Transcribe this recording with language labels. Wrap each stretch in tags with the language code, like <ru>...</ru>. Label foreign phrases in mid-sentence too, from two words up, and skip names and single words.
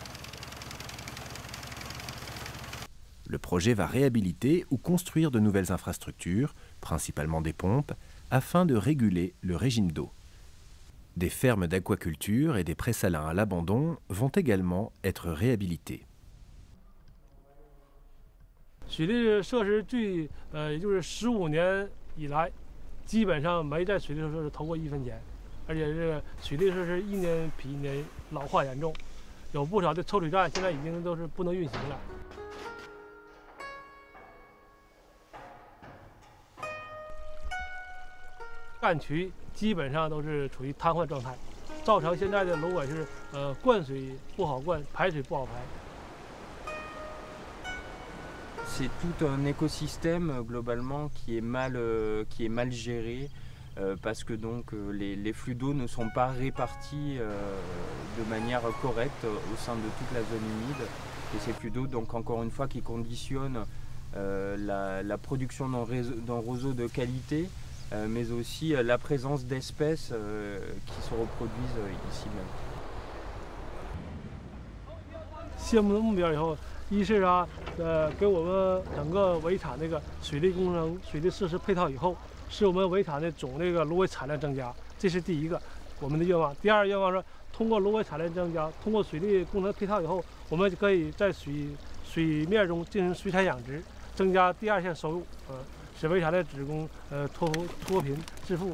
<fr>Le projet va réhabiliter ou construire de nouvelles infrastructures, principalement des pompes, afin de réguler le régime d'eau. Des fermes d'aquaculture et des présalins à l'abandon vont également être réhabilités.</fr> <zh>水利设施也就是15年以来，基本上没在水利设施投过1分钱，而且这个水利设施一年比一年老化严重，有不少的抽水站现在已经都是不能运行了。干渠基本上都是处于瘫痪状态，造成现在的芦苇是灌水不好灌，排水不好排。</zh> <fr>C'est tout un écosystème globalement qui est mal géré parce que donc les flux d'eau ne sont pas répartis de manière correcte au sein de toute la zone humide. Et ces flux d'eau donc encore une fois qui conditionnent la production d'un roseau de qualité mais aussi la présence d'espèces qui se reproduisent ici même.</fr> <zh>项目的目标以后，一是啊，给我们整个围场那个水利工程、水利设施配套以后，使我们围场的总这个芦苇产量增加，这是第一个我们的愿望。第二愿望是通过芦苇产量增加，通过水利工程配套以后，我们就可以在水面中进行水产养殖，增加第二线收入，使围场的职工脱贫致富。</zh>